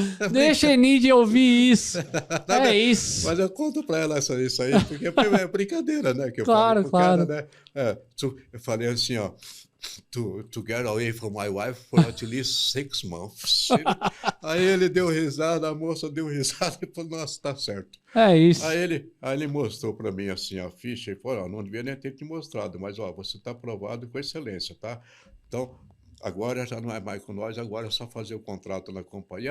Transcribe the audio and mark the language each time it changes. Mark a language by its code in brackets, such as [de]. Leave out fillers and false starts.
[pt] Deixa a Enide ouvir isso. Isso. Mas eu conto para ela isso aí, porque é brincadeira, né? Que eu claro, falei claro. Cara, né? Eu falei assim, [en] to get away from my wife for at least 6 months. [pt] Aí ele deu risada, a moça deu risada e falou, nossa, tá certo. É isso. Aí ele mostrou para mim assim a ficha e falou, não devia nem ter te mostrado, mas você está aprovado com excelência, tá? Então, agora já não é mais com nós, agora é só fazer o contrato na companhia.